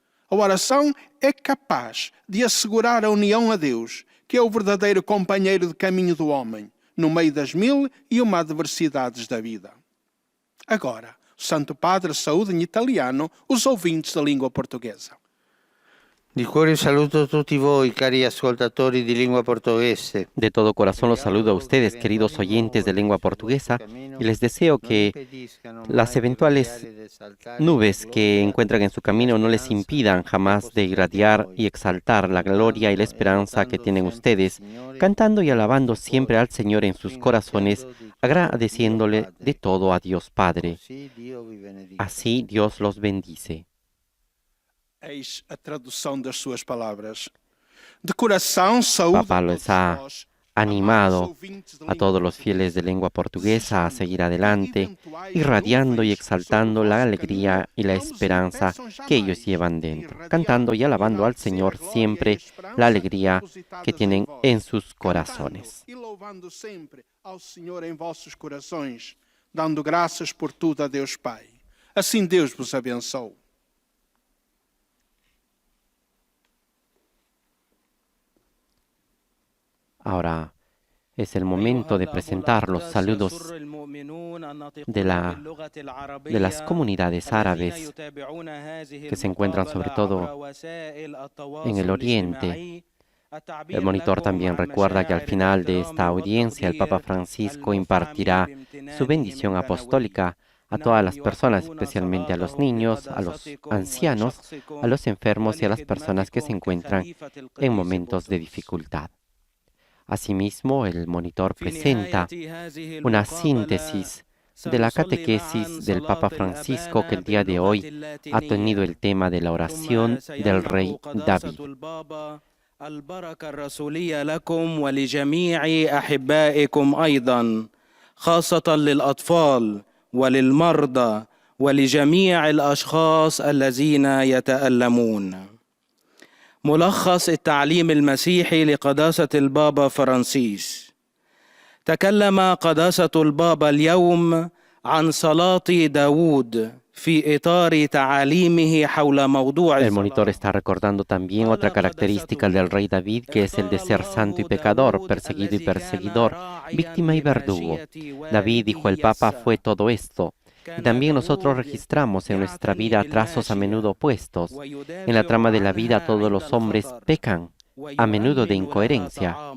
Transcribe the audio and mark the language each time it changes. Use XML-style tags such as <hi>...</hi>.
<pt>A oração é capaz de assegurar a união a Deus, que é o verdadeiro companheiro de caminho do homem, no meio das 1001 adversidades da vida. Agora, o Santo Padre saúda em italiano os ouvintes da língua portuguesa.</pt> <it>Di cuore saluto tutti voi, cari ascoltatori di lingua portoghese.</it> <es>De todo corazón los saludo a ustedes, queridos oyentes de lengua portuguesa, y les deseo que las eventuales nubes que encuentran en su camino no les impidan jamás de irradiar y exaltar la gloria y la esperanza que tienen ustedes, cantando y alabando siempre al Señor en sus corazones, agradeciéndole de todo a Dios Padre. Así Dios los bendice.</es> <pt>Eis a tradução das suas palavras. De coração, saúde</pt> <es>Papa les ha animado a todos los fieles de lengua portuguesa a seguir adelante, irradiando y exaltando la alegría y la esperanza que ellos llevan dentro, cantando y alabando al Señor siempre la alegría que tienen en sus corazones.</es> <pt>E louvando sempre ao Senhor em vossos corações, dando graças por tudo a Deus Pai. Assim Deus vos abençoe.</pt> <es>Ahora es el momento de presentar los saludos de las comunidades árabes que se encuentran sobre todo en el Oriente. El monitor también recuerda que al final de esta audiencia el Papa Francisco impartirá su bendición apostólica a todas las personas, especialmente a los niños, a los ancianos, a los enfermos y a las personas que se encuentran en momentos de dificultad. Asimismo, el monitor presenta una síntesis de la catequesis del Papa Francisco que el día de hoy ha tenido el tema de la oración del rey David.</es> <ar>البركة الرسولية لكم ولجميع أحبائكم أيضا، خاصة للأطفال وللمرضى ولجميع الأشخاص الذين يتألمون. ملخص التعليم المسيحي لقداسة البابا فرانسيس. تكلم قداسة البابا اليوم عن صلاة داود في إطار تعاليمه حول موضوع</ar> <es>El monitor</es> <ar>الصلاة.</ar> <es>está recordando también otra característica del rey David, que es el de ser santo y pecador, perseguido y perseguidor, víctima y verdugo. David, dijo el Papa, fue todo esto. Y también nosotros registramos en nuestra vida trazos a menudo opuestos. En la trama de la vida todos los hombres pecan, a menudo de incoherencia.</es>